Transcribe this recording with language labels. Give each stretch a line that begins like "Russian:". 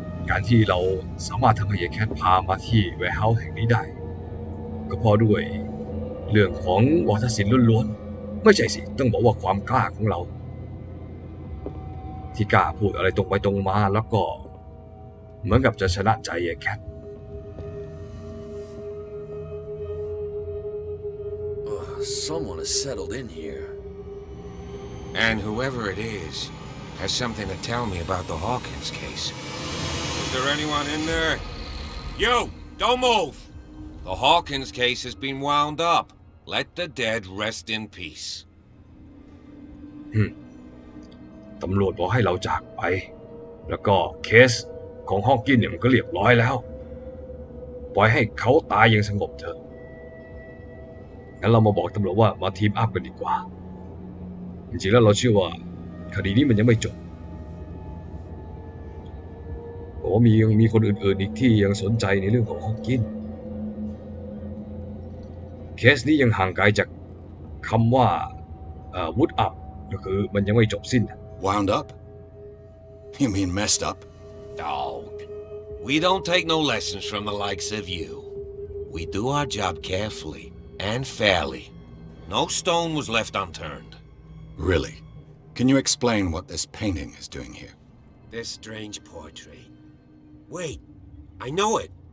Thai: การที่เราสามารถทำให้ยายแคทพามาที่แวร์เฮาส์แห่งนี้ได้ก็เพราะด้วยเรื่องของวัฒนศิลป์ล้วนๆไม่ใช่สิต้องบอกว่าความกล้าของเราที่กล้าพูดอะไรตรงไปตรงมาแล้วก็เหมือนกับจะชนะใจยายแคท
English: Someone has settled in here. And whoever it is has something to tell me about the Hawkins case. Is there anyone in there? You! Don't move! The Hawkins case has been wound up. Let the dead rest in peace.
Thai: ตำรวจบอกให้เราจากไปแล้วก็เคสของฮอว์กินเนี่ยมันก็เรียบร้อยแล้วปล่อยให้เขาตายอย่างสงบเถอะงั้นเรามาบอกตำรวจว่ามาทีมอัพกันดีกว่าจริงๆแล้วเราเชื่อว่าคดีนี้มันยังไม่จบ เพราะว่ามีคนอื่นๆอีกที่ยังสนใจในเรื่องของฮอว์กินเคสนี้ยังห่างไกลจากคำว่า
English: wood up
Thai: ก็คือมันยังไม่จบสิ้น
English: Wound up? You mean messed up? Dog. We don't take no lessons from the likes of you. We do our job carefully and fairly. No stone was left unturned. Really? Can you explain what this painting is doing here? This strange portrait. Wait, I know it.